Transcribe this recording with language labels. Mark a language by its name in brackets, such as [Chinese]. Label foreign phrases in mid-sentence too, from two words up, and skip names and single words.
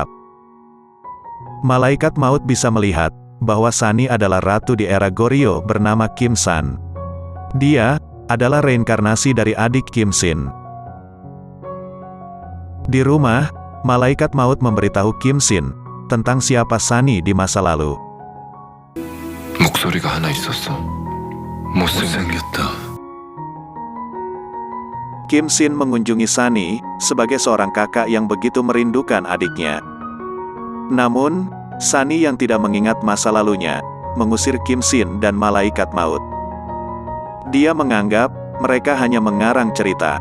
[Indonesian] Malaikat Maut bisa melihat, bahwa Sunny adalah ratu di era Goryeo bernama Kim San. Dia adalah reinkarnasi dari adik Kim Shin. Di rumah, Malaikat Maut memberitahu Kim Shin tentang siapa Sunny di masa lalu. [Korean] 목소리가 하나 있었어. 못생겼다. [Indonesian] Kim Shin mengunjungi Sunny sebagai seorang kakak yang begitu merindukan adiknya. Namun, Sunny yang tidak mengingat masa lalunya, mengusir Kim Shin dan Malaikat Maut. Dia menganggap, mereka hanya mengarang cerita.